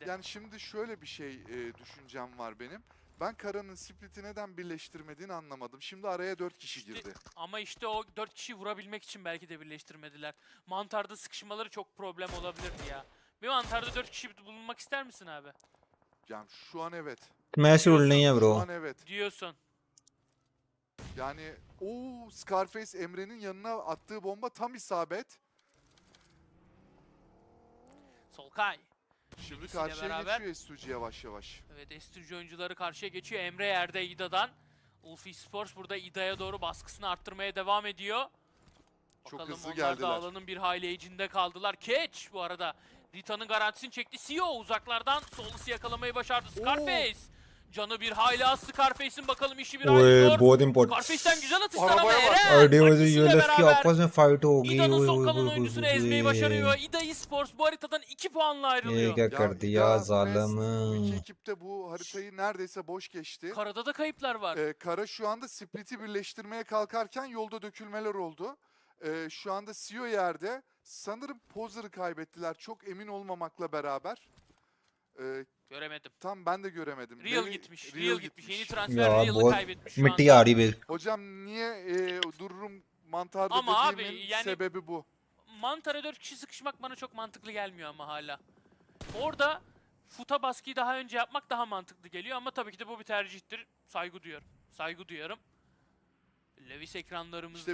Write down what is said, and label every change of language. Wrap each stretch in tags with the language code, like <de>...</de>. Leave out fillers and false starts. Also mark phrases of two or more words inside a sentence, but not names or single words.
<tr>Yani şimdi şöyle bir şey düşüncem var benim. Ben Kara'nın split'i neden birleştirmediğini anlamadım. Şimdi araya 4 kişi girdi. Ama işte o 4 kişiyi vurabilmek için belki de birleştirmediler. Mantarda sıkışmaları çok problem olabilirdi ya. Bir mantarda 4 kişi bulunmak ister misin abi? Yani şu an evet.</tr> <hi>Smash rule नहीं है</hi> <tr>Şu</tr> <hi>bro.</hi> <tr>an evet. Diyorsun. Yani Scarface Emre'nin yanına attığı bomba tam isabet. Solkay. Şimdi Bilgisiyle karşıya beraber. geçiyor Estuci yavaş yavaş. Evet, Estuci oyuncuları karşıya geçiyor. Emre yerde İda'dan. Ulf Esports burada İda'ya doğru baskısını arttırmaya devam ediyor. Çok Bakalım hızlı onlar geldiler. da alanın bir hayli içinde kaldılar. Catch bu arada. Rita'nın garantisini çekti. CEO uzaklardan Solus'u yakalamayı başardı. Scarface. Canı bir hayli az Scarface'in, bakalım işi bir hayli</tr> <hi>ओए</hi> <tr>zor.</tr> <hi>बहुत इम्पोर्टेंट</hi> <tr>Scarface'den güzel atışlar ama Arabaya bak. Eren.</tr> <hi>और DOJ</hi> <tr>rakibisiyle</tr> <hi>ULF की</hi> <tr>beraber</tr> <hi>आपस में फाइट हो गई</hi> <tr>İda'nın</tr> <hi>ओए</hi> <tr>son</tr> <hi>ओए</hi> <tr>kalan</tr> <hi>ओए</hi> <tr>oyuncusunu</tr> <hi>ओए</hi> <tr>ezmeyi</tr> <hi>ओए</hi> <tr>başarıyor. İda Esports bu haritadan 2 puanla</tr> <hi>ये</hi> <tr>ayrılıyor.</tr> <hi>क्या कर दिया</hi> <tr>İda, Fest, bu</tr> <hi>जालिम</hi> <tr>iki ekip de bu haritayı neredeyse boş geçti. Karada da kayıplar var. Kara şu anda split'i birleştirmeye kalkarken yolda dökülmeler oldu. Şu anda CEO yerde. Sanırım Pozer'ı kaybettiler çok emin olmamakla beraber. Göremedim. Tam ben de göremedim. Real Beni- gitmiş. Real gitmiş. Yeni transfer Ya Real'ı</tr> <hi>बहुत</hi> <tr>kaybetmiş şu</tr> <hi>मिट्टी</hi> <tr>anda.</tr> <hi>आ रही है</hi> <tr>Hocam niye dururum mantarda Ama abi, dediğimin yani- sebebi bu. Mantara 4 kişi sıkışmak bana çok mantıklı gelmiyor ama hala. Orada futa baskıyı daha önce yapmak daha mantıklı geliyor ama tabii ki de bu bir tercihtir. Saygı duyuyorum. Saygı duyuyorum. Levis ekranlarımızda</tr>